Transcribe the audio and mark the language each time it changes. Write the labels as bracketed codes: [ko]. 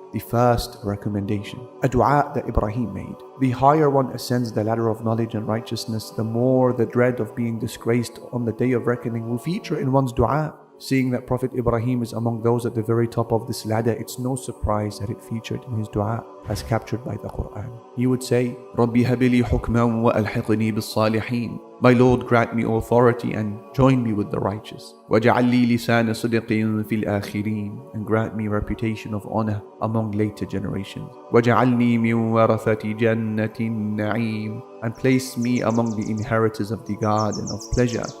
[en] The first recommendation, a dua that Ibrahim made. The higher one ascends the ladder of knowledge and righteousness, the more the dread of being disgraced on the Day of Reckoning will feature in one's dua. Seeing that Prophet Ibrahim is among those at the very top of this ladder, it's no surprise that it featured in his dua as captured by the Quran. He would say, [ar] رَبِّ هَبْ لِي حُكْمًا وَأَلْحِقْنِي بِالصَّالِحِينَ. [en] My Lord, grant me authority and join me with the righteous. [ar] وَاجْعَلْ لِي لِسَانَ صِدْقٍ فِي الْآخِرِينَ. [en] And grant me reputation of honor among later generations. [ar] وَاجْعَلْنِي مِنْ وَرَثَةِ جَنَّةِ النَّعِيمِ. [en] And place me among the inheritors of the garden of pleasure.